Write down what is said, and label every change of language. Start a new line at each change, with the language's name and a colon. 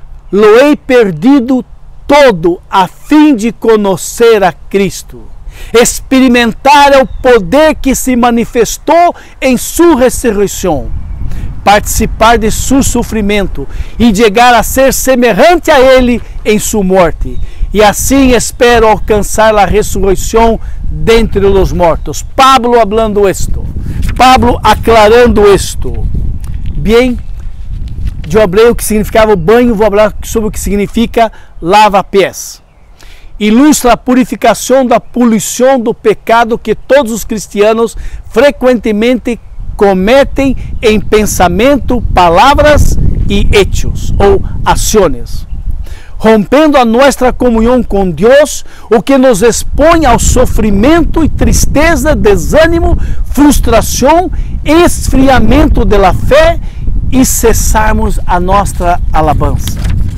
Spanish: Lo he perdido todo
Portuguese: a fim de conhecer a Cristo, experimentar o poder que se manifestou em sua ressurreição, participar de seu sofrimento e chegar a ser semelhante a Ele em sua morte. E assim espero alcançar a ressurreição dentre os mortos.
Spanish: Pablo hablando esto, Pablo aclarando esto.
Portuguese: Bem, eu falei o que significava o banho, vou falar sobre o que significa lava-pés. Ilustra a purificação da poluição do pecado que todos os
Spanish: cristianos
Portuguese: frequentemente cometem em pensamento, palavras e
Spanish: hechos
Portuguese: ou ações, rompendo a nossa comunhão com Deus, o que nos expõe ao sofrimento e tristeza, desânimo, frustração, esfriamento da fé e cessarmos a nossa
Spanish: alabança.